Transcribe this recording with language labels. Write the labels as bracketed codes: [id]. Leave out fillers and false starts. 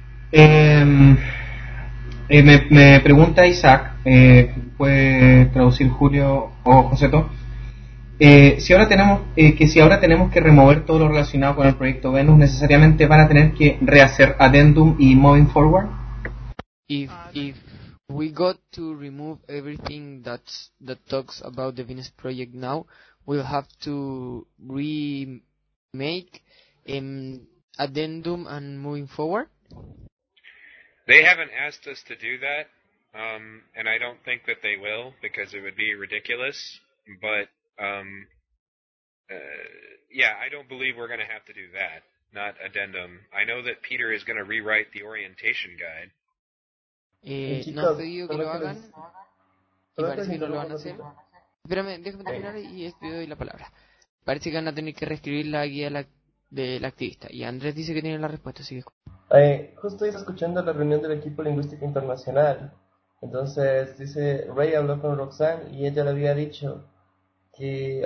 [es] Me pregunta Isaac, puede traducir Julio o Joseto. Si ahora tenemos que remover todo lo relacionado con el proyecto Venus, ¿necesariamente van a tener que rehacer Addendum y Moving Forward? [en] If we got to remove everything that talks about the Venus Project now, we'll have to remake Addendum and Moving Forward? They haven't asked us to do that, and I don't think that they will, because it would be ridiculous, but I don't believe we're going to have to do that, not addendum. I know that Peter is going to rewrite the orientation guide. [es] ¿No has pedido que lo hagan? Y parece que no lo van a hacer. Espérame, déjame terminar y te doy la palabra. Parece que van a tener que reescribir la guía del activista. Y Andrés dice que tiene la respuesta, así que... Justo estoy escuchando la reunión del equipo lingüístico internacional. Entonces, dice, Ray habló con Roxanne y ella le había dicho que...